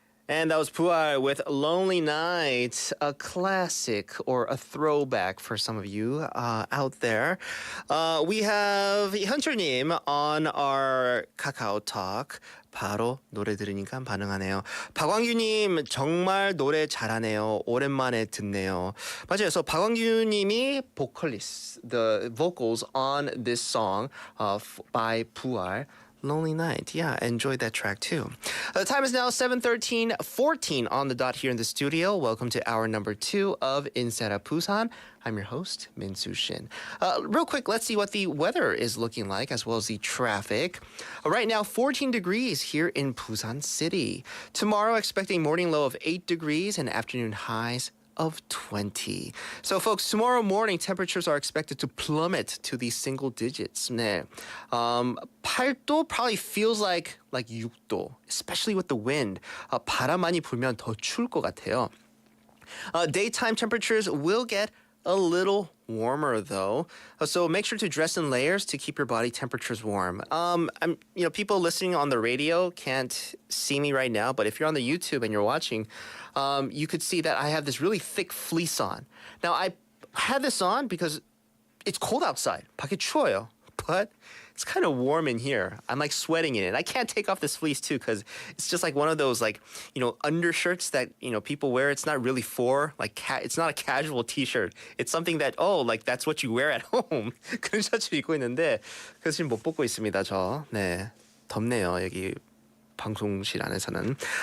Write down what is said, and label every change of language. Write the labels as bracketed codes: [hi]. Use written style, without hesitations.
[en] And that was Puar with Lonely Night, a classic or a throwback for some of you out there. We have 현철님 on our Kakao Talk. [ko] 바로 노래 들으니까 반응하네요. 박광규님 정말 노래 잘하네요. 오랜만에 듣네요. 맞아요. [en] So 박광규님이 vocalist, the vocals on this song by Puar. Lonely Night. Yeah, I enjoyed that track too. The time is now 7:14 on the dot here in the studio. Welcome to hour number 2 of 인싸의학 Busan. I'm your host, Min-Soo Shin. Real quick, let's see what the weather is looking like as well as the traffic. Right now, 14 degrees here in Busan City. Tomorrow, expecting morning low of 8 degrees and afternoon highs of 20. So folks, tomorrow morning temperatures are expected to plummet to the single digits. [ko] 네. [en] 8도 probably feels like 6도, especially with the wind. [ko] 바람 많이 불면 더 추울 것 같아요. [en] Daytime temperatures will get a little warmer though, so make sure to dress in layers to keep your body temperatures warm. People listening on the radio can't see me right now, but if you're on the YouTube and you're watching, you could see that I have this really thick fleece on. Now I had this on because it's cold outside. [ko] 밖에 추워요, [en] but it's kind of warm in here. I'm like sweating in it. I can't take off this fleece too because it's just like one of those undershirts that people wear. It's not really it's not a casual t-shirt. It's something that that's what you wear at home. [ko] 그런 셔츠 입고 있는데 그래서 지금 못 벗고 있습니다. 저 네 덥네요 여기 방송실 안에서는.